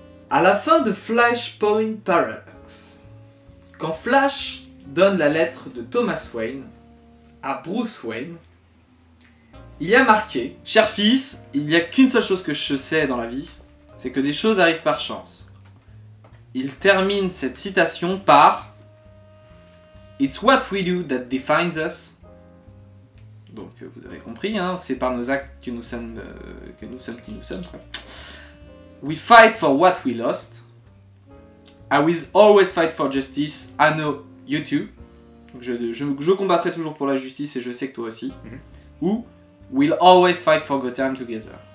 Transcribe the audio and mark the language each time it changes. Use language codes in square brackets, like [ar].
[fr] À la fin de Flashpoint Paradox, quand Flash donne la lettre de Thomas Wayne à Bruce Wayne, il y a marqué: cher fils, il n'y a qu'une seule chose que je sais dans la vie, c'est que des choses arrivent par chance. Il termine cette citation par [en] It's what we do that defines us. [fr] Donc vous avez compris, hein, c'est par nos actes que nous sommes qui nous sommes. Quoi. [en] We fight for what we lost. I will always fight for justice. I know you too. [fr] Donc je combattrai toujours pour la justice et je sais que toi aussi. [en] Ou we'll always fight for Gotham together.